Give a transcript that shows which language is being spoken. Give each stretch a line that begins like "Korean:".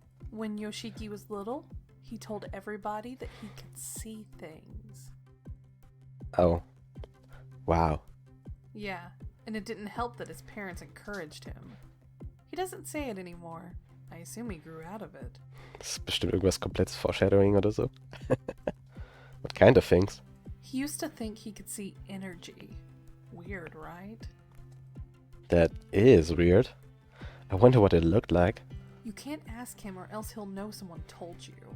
English: When Yoshiki was little, he told everybody that he could see things. Oh. Wow. Yeah, and it didn't help that his parents encouraged him. He doesn't say it anymore. I assume he grew out of it.
German: Das ist bestimmt irgendwas komplettes Foreshadowing oder so.
English: What kind of things? He used to think he could see energy. Weird, right? That is weird. I wonder what it looked like. You can't ask him or else he'll know someone told you.